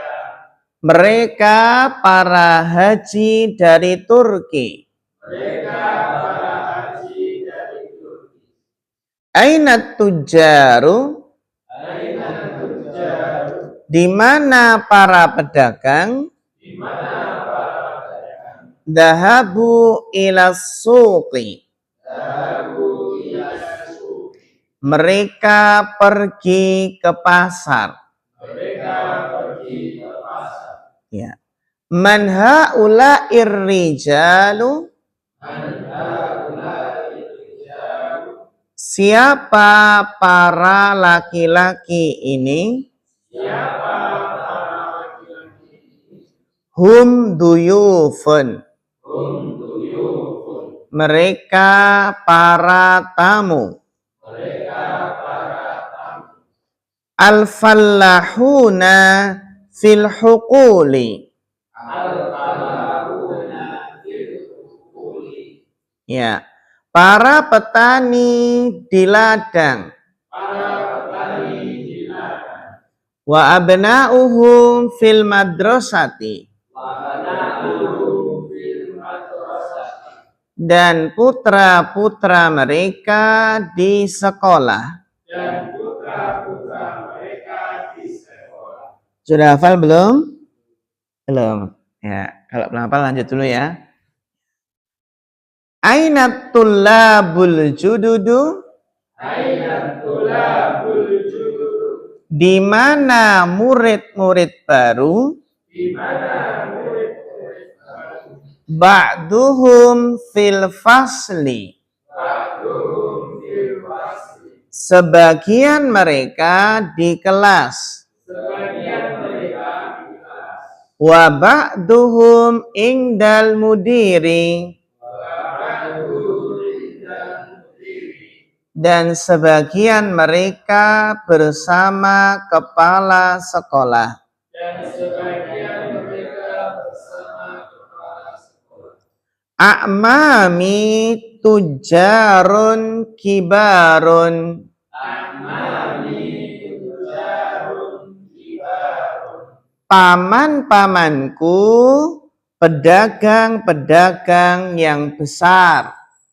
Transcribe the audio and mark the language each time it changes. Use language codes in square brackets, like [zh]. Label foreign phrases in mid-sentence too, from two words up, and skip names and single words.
[id] Mereka para haji dari Turki. Mereka para haji dari Turki. [ar] أين تجار? [id] Di mana para pedagang? Di mana para pedagang? [ar] ذهبوا إلى سوق. ذهبوا إلى سوق. [id] Mereka pergi ke pasar. Mereka pergi ke pasar. Ya. [ar] من هؤلاء الرجال? من هؤلاء الرجال. [id] Siapa para laki-laki ini? Siapa para laki-laki ini? [ar] هم ضيوف. هم ضيوف. [id] Mereka para tamu. Mereka para tamu. [ar] الفلاحون في الحقول. الفلاحون في الحقول. [id] Ya, para petani di ladang. [ar] وأبناؤهم في المدرسة. [id] Dan putra-putra mereka di sekolah. Dan putra-putra mereka di sekolah. Sudah hafal belum? Belum. Ya, kalau belum hafal lanjut dulu ya. [ar] أين الطلاب الجدد? أين الطلاب الجدد? [id] Di mana murid-murid baru? Di mana murid-murid baru? [ar] بعضهم في الفصل. بعضهم في الفصل. [id] Sebagian mereka di kelas. Sebagian mereka di kelas. [ar] وبعضهم عند المدير. [id] Dan sebagian mereka bersama kepala sekolah. Dan sebagian mereka bersama kepala sekolah. [ar] أعمامي تجار كبار. أعمامي تجار كبار. [id] Paman-pamanku pedagang-pedagang yang besar.